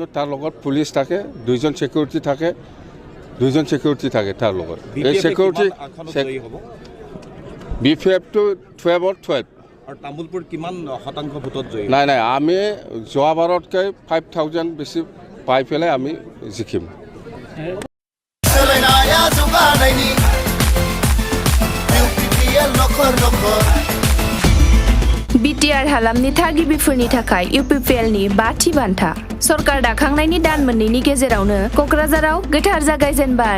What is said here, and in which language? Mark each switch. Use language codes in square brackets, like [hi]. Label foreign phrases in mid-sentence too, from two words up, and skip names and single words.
[as] তাৰ লগত পুলিচ থাকে, 2জন ছিকিউৰিটি থাকে তাৰ লগত। এই ছিকিউৰিটি BPFটো 12 আৰু তামোলপুৰ কিমান শতাংশ ভোটত জয়ী? নাই, আমি যোৱাবাৰতকৈ 5000 বেছি পাই পেলাই আমি জিকিম। [brx] BTR हालामनि थागिबिफोरनि थाखाय UPPLनि 5थि बान्था सरकार दाखांनायनि दान मोननैनि गेजेरावनो क'क्राझाराव गोथार जागायजेनबाय।